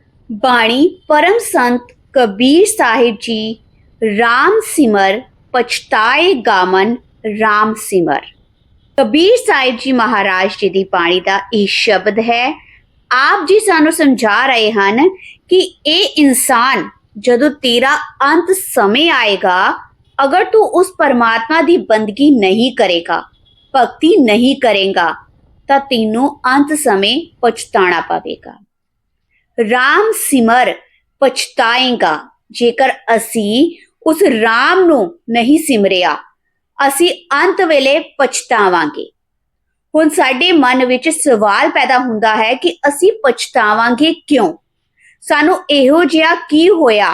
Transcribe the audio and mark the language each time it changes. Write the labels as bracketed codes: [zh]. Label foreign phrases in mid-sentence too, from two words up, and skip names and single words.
[pa] ਬਾਣੀ ਪਰਮ ਸੰਤ ਕਬੀਰ ਸਾਹਿਬ ਜੀ ਰਾਮ ਸਿਮਰ ਪਛਤਾਏ ਗਾਮਨ ਰਾਮ ਸਿਮਰ। कबीर ਸਾਹਿਬ ਜੀ ਮਹਾਰਾਜ ਜੀ ਦੀ ਬਾਣੀ ਦਾ ਇਹ ਸ਼ਬਦ ਹੈ। ਆਪ ਜੀ ਸਾਨੂੰ ਸਮਝਾ ਰਹੇ ਹਨ ਕਿ ਇਹ ਇਨਸਾਨ ਜਦੋਂ ਤੇਰਾ ਅੰਤ ਸਮੇਂ ਆਏਗਾ, [hi] अगर तू उस परमात्मा की बंदगी नहीं करेगा, भक्ति नहीं करेगा, तो [pa] ਤੇਨੋਂ ਅੰਤ ਸਮਯ ਪਛਤਾਨਾ ਪਵੇਗਾ। [hi] राम सिमर पछताएगा। [pa] ਜੇਕਰ ਅਸੀ ਉਸ ਰਾਮ ਨੂ ਨਹੀਂ ਸਿਮਰਿਆ, ਅਸੀ ਅੰਤ ਵੇਲੇ ਪਛਤਾਵਾਂਗੇ। ਹੁਣ ਸਾਡੇ ਮਨ ਵਿਚ ਸਵਾਲ ਪੈਦਾ ਹੁੰਦਾ ਹੈ ਕਿ ਅਸੀ ਪਛਤਾਵਾਂਗੇ ਕਿਉਂ? ਸਾਨੂ ਇਹੋ ਜਿਹਾ ਕੀ ਹੋਯਾ?